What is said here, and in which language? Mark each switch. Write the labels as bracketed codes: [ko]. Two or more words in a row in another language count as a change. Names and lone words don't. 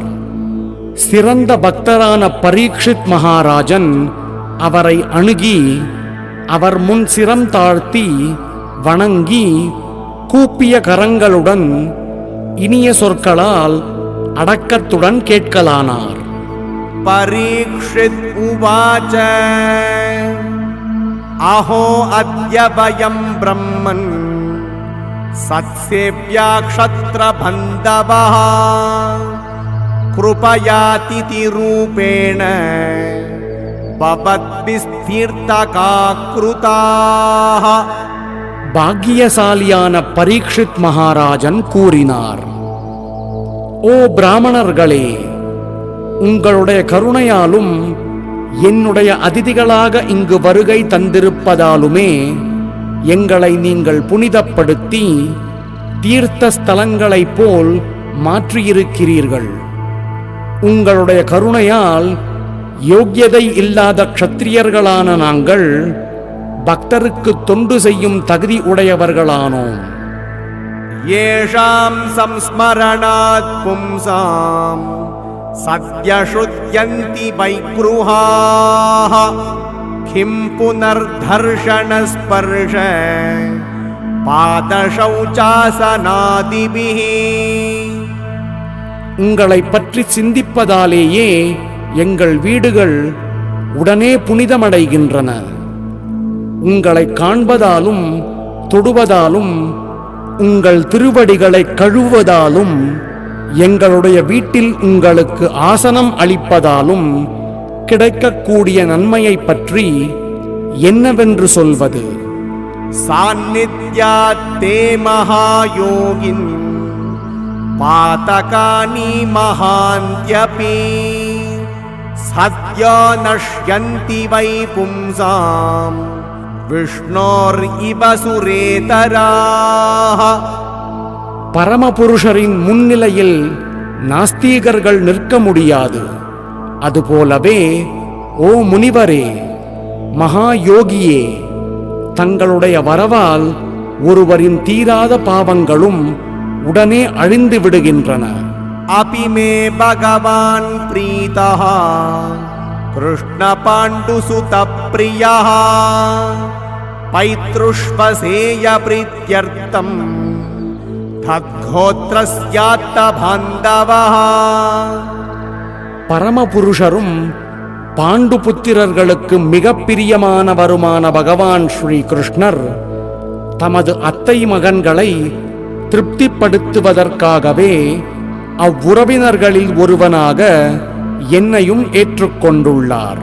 [ta] சிறந்த பக்தரான பரீட்சித் மகாராஜன் அவரை அணுகி அவர் முன் சிரம் தாழ்த்தி வணங்கி கூப்பிய கரங்களுடன் இனிய சொற்களால் அடக்கத்துடன் கேட்கலானார். [sa] परीक्षित उवाच अहो अद्य वयं ब्रह्मन् सत्सेव्या क्षत्रबन्धवः कृपयातिथिरूपेण भवद्भिस्तीर्थकाकृताः. [ta] பாக்கியசாலியான பரீட்சித் மகாராஜன் கூறினார், ஓ பிராமணர்களே, உங்களுடைய கருணையாலும் என்னுடைய அதிதிகளாக இங்கு வருகை தந்திருப்பதாலுமே எங்களை நீங்கள் புனிதப்படுத்தி தீர்த்த ஸ்தலங்களைப் போல் மாற்றியிருக்கிறீர்கள். உங்களுடைய கருணையால் யோக்கியதை இல்லாத க்ஷத்திரியர்களான நாங்கள் பக்தருக்கு தொண்டு செய்யும் தகுதி உடையவர்களானோம். [sa] येषां संस्मरणात् पुंसाम् सद्य शुद्ध्यन्ति वैगृहाः किं पुनर्दर्शनस्पर्श पादशौचासनादिभिः. [ta] உங்களை பற்றி சிந்திப்பதாலேயே எங்கள் வீடுகள் உடனே புனிதமடைகின்றன. உங்களை காண்பதாலும் தொடுவதாலும் உங்கள் திருவடிகளை கழுவுவதாலும் எங்களுடைய வீட்டில் உங்களுக்கு ஆசனம் அளிப்பதாலும் கிடைக்கக்கூடிய நன்மையை பற்றி என்னவென்று சொல்வது? [sa] सान्निध्यात्ते महायोगिन् पातकानि महान्त्यपि सद्यो नश्यन्ति वै पुंसाम् विष्णोरिव सुरेतराः. [ta] பரமபுருஷரின் முன்னிலையில் நாஸ்தீகர்கள் நிற்க முடியாது. அதுபோலவே ஓ முனிவரே, மகா யோகியே, தங்களுடைய வரவால் ஒருவரின் தீராத பாவங்களும் உடனே அழிந்து விடுகின்றன. [sa] अपि मे भगवान् प्रीतः कृष्ण पाण्डुसुत प्रियः पैतृष्वसेय प्रीत्यर्थम् तद्गोत्रस्यात्त बान्धवः. [ta] பரமபுருஷரும் பாண்டு புத்திரர்களுக்கு மிக பிரியமானவருமான பகவான் ஸ்ரீ கிருஷ்ணர் தமது அத்தை மகன்களை திருப்திப்படுத்துவதற்காகவே அவ்வுறவினர்களில் ஒருவனாக என்னையும் ஏற்றுக்கொண்டுள்ளார்.